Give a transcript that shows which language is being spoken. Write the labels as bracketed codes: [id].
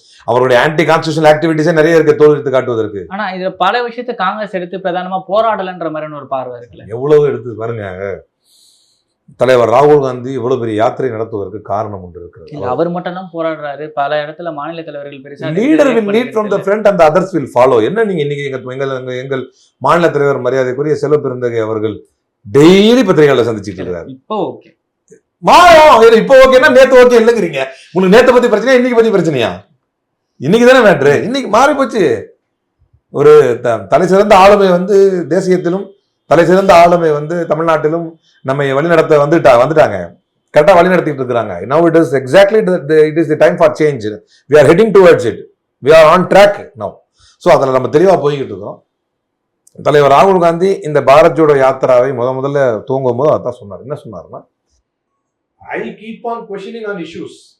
[ta] அவருடைய anti constitutional ஆக்டிவிட்டிஸே நிறைய இருக்கு தோல் எடுத்து காட்டுவதற்கு. ஆனா இதுல பல விஷயத்தை காங்கிரஸ் எடுத்து பிரதானமா போராடலன்ற மாதிரி ஒரு பார்வை இருக்குல்ல. எவ்வளவு எடுத்து பாருங்க. தலைவர் ராகுல் காந்தி இவ்வளவு பெரிய யாத்திரை நடத்துவதற்கு காரணம் ஒன்று இருக்கிறது. அவர் மட்டும் தான் போராடுறாரு, பல இடத்துல மாநில தலைவர்கள் பெருசா [en] Leader will lead from the front and the others will follow. [ta] என்ன நீங்க இன்னைக்கு எங்கள் மாநில தலைவர் மரியாதைக்குரிய செல்வ பெருந்தகை அவர்கள் டெய்லி பத்திரிகைகளை சந்திச்சுட்டு இருக்காரு. இப்போ ஓகே மாறும், இப்போ ஓகேன்னா நேத்து ஓகே இல்லைங்கிறீங்க. உங்களுக்கு நேத்தை பத்தி பிரச்சனையா இன்னைக்கு பத்தி பிரச்சனையா? இன்னைக்கு தானே மேட்ரு. இன்னைக்கு மாறி போச்சு. ஒரு தலை சிறந்த ஆளுமை வந்து தேசியத்திலும் தலை சிறந்த ஆளுமை வந்து தமிழ்நாட்டிலும் நம்ம வழிநடத்த வந்துட்டாங்க, கரெக்டாக வழி நடத்திட்டு இருக்கிறாங்க. [en] Now it is exactly it is the time for change. We are heading towards it. We are on track now. [ta] So அதில் நம்ம தெளிவாக போய்கிட்டு இருக்கோம். தலைவர் ராகுல் காந்தி இந்த பாரத் ஜோடோ யாத்திராவை முதல்ல தூங்கும் போது அதான் சொன்னார். என்ன சொன்னார்னா, [en] I keep on questioning on issues.